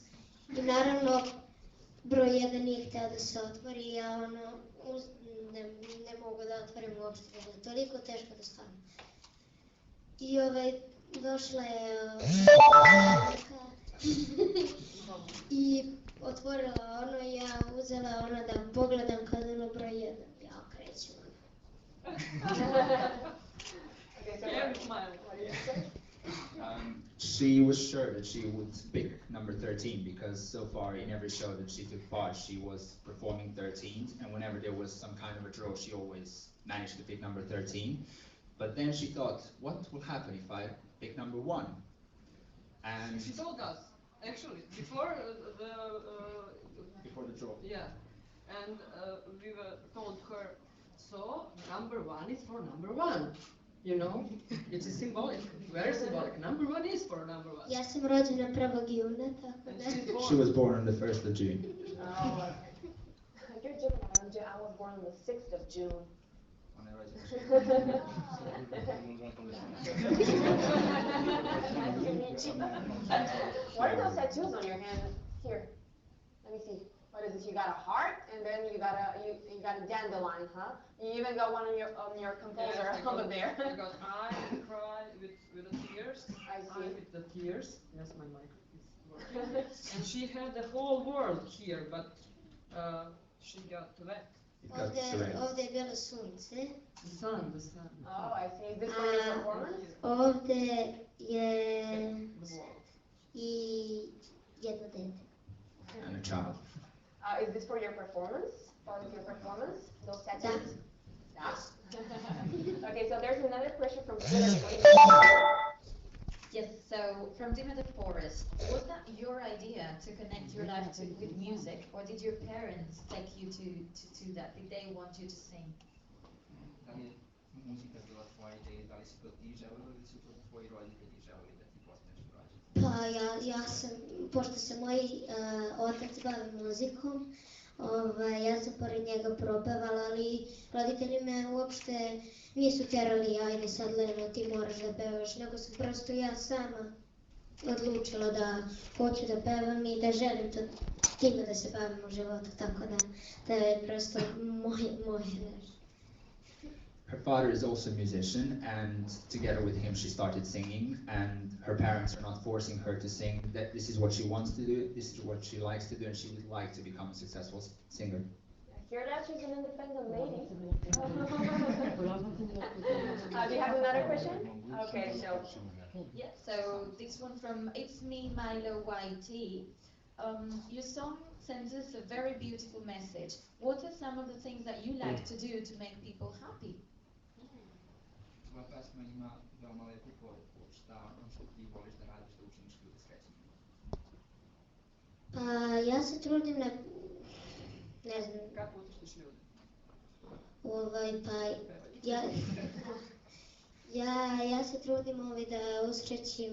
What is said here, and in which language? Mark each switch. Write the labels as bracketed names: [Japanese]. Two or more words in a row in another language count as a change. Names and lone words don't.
[Serbian] I naravno broj 1 nije hteo da se otvori i ja ne mogu da otvorim uopšte, bilo je toliko teško da stvarno. I došla je i otvorila ono i ja uzela ono da pogledam kad ono broj 1. Ja krećem ono. [English] She was sure that she would pick number 13 because so far in every show that she took part, she was performing 13th, and whenever there was some kind of a draw, she always managed to pick number 13. But then she thought, what will happen if I pick number 1? And she told us, actually, before the draw. Yeah, and we told her, so number 1 is for number 1. You know, it is symbolic, very symbolic. Number 1 is for number 1. [Serbian] Ja sam rođena 1. juna, tako da. [English] She was born on the 1st of June. Oh, you're Gemini. I was born on the 6th of June. What are those tattoos on your hand? Here, let me see. What is this? You got a heart, and then you got a dandelion, huh? You even got one on your composer over there. You got eye and cry with the tears. I see. Eye with the tears. Yes, my mic is working. And she had the whole world here, but she got wet. [Serbian] Ovdje je bilo sunce. [English] The sun. Oh, I see. Is this for your performance? [Serbian] Ovdje je i jedno dete. [English] And a child. Is this for your performance? Part of your performance? Those tattoos? Yes. Okay, so there's another question from Twitter. Yes, so from Demeter Forest, was that your idea to connect your life with music, or did your parents take you to that? Did they want you to sing? [Serbian] Da li je muzika bila tvoja ideja, da li si to ti želeo ili su to tvoji roditelji želeli da ti postaneš braća? Pa ja sam, pošto se moj otac bavi muzikom, ja sam pored njega propevala, ali roditelji me uopšte nisu tjerali, ajde sad Leno, ti moraš da pevaš, nego sam prosto ja sama odlučila da hoću da pevam i da želim to, time da se bavim u životu, tako da je prosto moje nešto. [English] Her father is also a musician, and together with him she started singing, and her parents are not forcing her to sing, that this is what she wants to do, this is what she likes to do, and she would like to become a successful singer. Hear that? She's an independent lady. Do you have another question? Okay, so. Yeah, so this one from It's Me, Milo YT. Your song sends us a very beautiful message. What are some of the things that you like to do to make people happy? [Serbian] Tvoja pesma ima veoma lepu poruku, šta ono što ti voliš da radiš, da učiniš ljude srećnima. Pa ja se trudim ne znam, Kako utištiš ljude? pa ja se trudim da usrećim